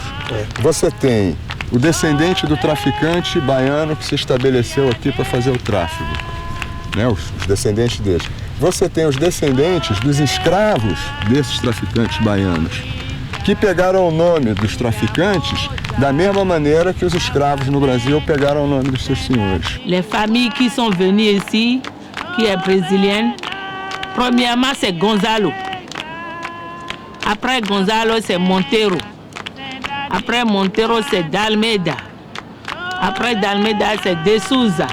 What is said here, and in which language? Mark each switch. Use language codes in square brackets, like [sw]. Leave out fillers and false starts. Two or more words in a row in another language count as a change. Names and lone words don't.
[pt] Você tem o descendente do traficante baiano que se estabeleceu aqui para fazer o tráfico, né? Os descendentes deles. Você tem os descendentes dos escravos desses traficantes baianos, que pegaram o nome dos traficantes da mesma maneira que os escravos no Brasil pegaram o nome dos seus senhores. [fr] Les familles qui sont venues ici, qui est brésilienne, premièrement c'est Gonzalo. Après Gonzalo c'est Monteiro. Après Monteiro c'est D'Almeida. Après D'Almeida c'est De Souza.